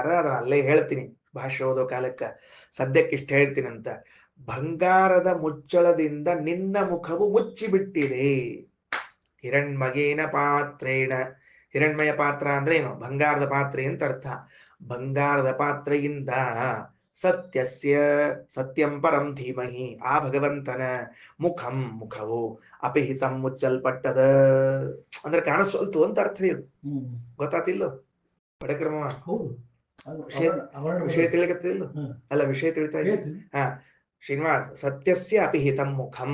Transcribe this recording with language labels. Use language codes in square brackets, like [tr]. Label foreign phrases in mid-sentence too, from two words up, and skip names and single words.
[kn] ಅದನ್ನ ಅಲ್ಲೇ ಹೇಳ್ತೀನಿ ಭಾಷ್ಯ ಓದೋ ಕಾಲಕ್ಕ. ಸದ್ಯಕ್ಕೆ ಇಷ್ಟ ಹೇಳ್ತೀನಿ ಅಂತ. ಬಂಗಾರದ ಮುಚ್ಚಳದಿಂದ ನಿನ್ನ ಮುಖವು ಮುಚ್ಚಿಬಿಟ್ಟಿದೆ. [sa] ಹಿರಣ್ಮಗೇನ ಪಾತ್ರೇಣ, [kn] ಹಿರಣ್ಮಯ ಪಾತ್ರ ಅಂದ್ರೆ ಏನು? ಬಂಗಾರದ ಪಾತ್ರೆ ಅಂತ ಅರ್ಥ. ಬಂಗಾರದ ಪಾತ್ರೆಯಿಂದ [sa] ಸತ್ಯಸ್ಯ, ಸತ್ಯಂ ಪರಂ ಧೀಮಹಿ, [kn] ಆ ಭಗವಂತನ ಮುಖಂ, ಮುಖವು ಅಪಿಹಿತಂ ಮುಚ್ಚಲ್ಪಟ್ಟದ ಅಂದ್ರೆ ಕಾಣಿಸ್ವಲ್ತು ಅಂತ ಅರ್ಥ. ಇದು ಗೊತ್ತಾತಿಲ್ಲ ಪಡಕ್ರಮ? ವಿಷಯ ತಿಳಿಕತ್ತಿಲ್ಲ ಅಲ್ಲ? ವಿಷಯ ತಿಳಿತಾ ಇದೆ. [sa] ಶ್ರೀನಿವಾಸ್, ಸತ್ಯಸ್ಯ ಅಪಿಹಿತಂ ಮುಖಂ.